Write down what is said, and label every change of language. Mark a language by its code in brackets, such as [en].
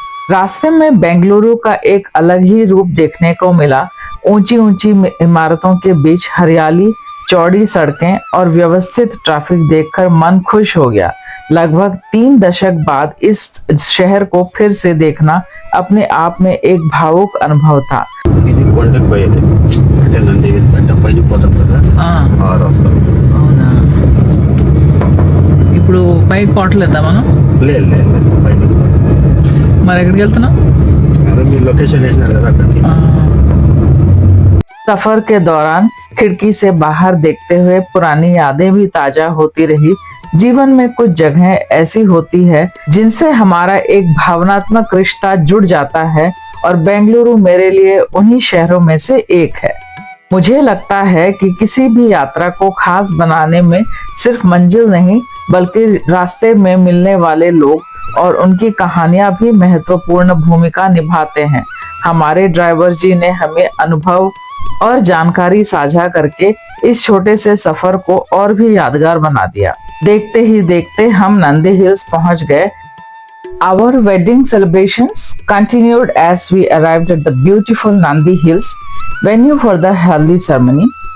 [hi] रास्ते में बेंगलुरु का एक अलग ही रूप देखने को मिला। ऊंची ऊंची इमारतों के बीच हरियाली, चौड़ी सड़कें और व्यवस्थित ट्रैफिक देखकर मन खुश हो गया। लगभग 3 दशक बाद इस शहर को फिर से देखना अपने आप में एक भावुक अनुभव था। [te] ఇది కొండకు పోయేది అంటే నంది హిల్స్ అంటే పైకి పోతాం కదా ఆ రాస్తాం అవునా, ఇప్పుడు పైకి పోవట్లేదా మనం? లేదు పైకి మరి ఎక్కడికి వెళ్తున్నాం? అరే మీ లొకేషన్ వేసినారు కదా అక్కడికి। [hi] सफर के दौरान खिड़की से बाहर देखते हुए पुरानी यादें भी ताजा होती रही। जीवन में कुछ जगहें ऐसी होती है जिनसे हमारा एक भावनात्मक रिश्ता जुड़ जाता है और बेंगलुरु मेरे लिए उन्हीं शहरों में से एक है। मुझे लगता है कि किसी भी यात्रा को खास बनाने में सिर्फ मंजिल नहीं, बल्कि रास्ते में मिलने वाले लोग और उनकी कहानियां भी महत्वपूर्ण भूमिका निभाते हैं। हमारे ड्राइवर जी ने हमें अनुभव और जानकारी साझा करके इस छोटे से सफर को और भी यादगार बना दिया। देखते ही देखते हम नंदी हिल्स पहुंच गए। [en] Our wedding celebrations continued as we arrived at the beautiful Nandi Hills, venue for the haldi ceremony.